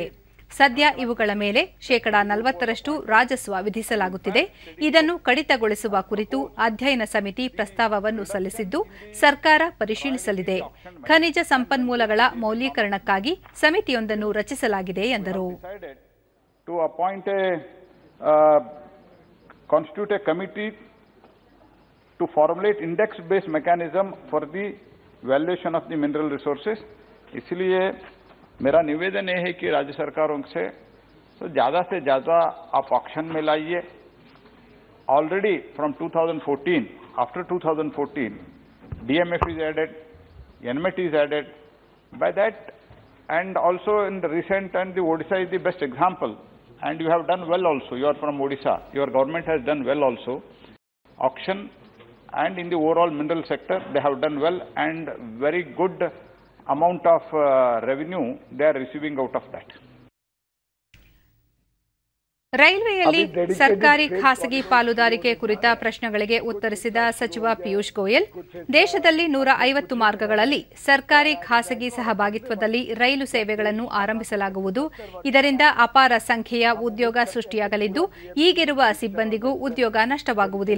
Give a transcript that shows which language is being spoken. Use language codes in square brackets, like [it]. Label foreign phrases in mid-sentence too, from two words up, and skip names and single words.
[kn] ಸದ್ಯ ಇವುಗಳ ಮೇಲೆ 40% ರಾಜಸ್ವ ವಿಧಿಸಲಾಗುತ್ತಿದೆ. ಇದನ್ನು ಕಡಿತಗೊಳಿಸುವ ಕುರಿತು ಅಧ್ಯಯನ ಸಮಿತಿ ಪ್ರಸ್ತಾವವನ್ನು ಸಲ್ಲಿಸಿದ್ದು, ಸರ್ಕಾರ ಪರಿಶೀಲಿಸಲಿದೆ. ಖನಿಜ ಸಂಪನ್ಮೂಲಗಳ ಮೌಲ್ಯೀಕರಣಕ್ಕಾಗಿ ಸಮಿತಿಯೊಂದನ್ನು ರಚಿಸಲಾಗಿದೆ ಎಂದರು. [hi] मेरा निवेदन यह है कि राज्य सरकारों से ज़्यादा आप ऑक्शन में लाइए. [en] already from 2014, after 2014, DMF is added, NMET is added. By that, and also in the recent, and the Odisha is the best example, and you have done well also. You are from Odisha. Your government has done well also. Auction and in the overall mineral sector, they have done well, and very good amount of revenue they are receiving out of that. [kn] ರೈಲ್ವೆಯಲ್ಲಿ ಸರ್ಕಾರಿ ಖಾಸಗಿ ಪಾಲುದಾರಿಕೆ ಕುರಿತ ಪ್ರಶ್ನೆಗಳಿಗೆ ಉತ್ತರಿಸಿದ ಸಚಿವ ಪಿಯೂಷ್ ಗೋಯಲ್, ದೇಶದಲ್ಲಿ 150 ಮಾರ್ಗಗಳಲ್ಲಿ ಸರ್ಕಾರಿ ಖಾಸಗಿ ಸಹಭಾಗಿತ್ವದಲ್ಲಿ ರೈಲು ಸೇವೆಗಳನ್ನು ಆರಂಭಿಸಲಾಗುವುದು. ಇದರಿಂದ ಅಪಾರ ಸಂಖ್ಯೆಯ ಉದ್ಯೋಗ ಸೃಷ್ಟಿಯಾಗಲಿದ್ದು, ಈಗಿರುವ ಸಿಬ್ಬಂದಿಗೂ ಉದ್ಯೋಗ ನಷ್ಟವಾಗುವುದಿಲ್ಲ.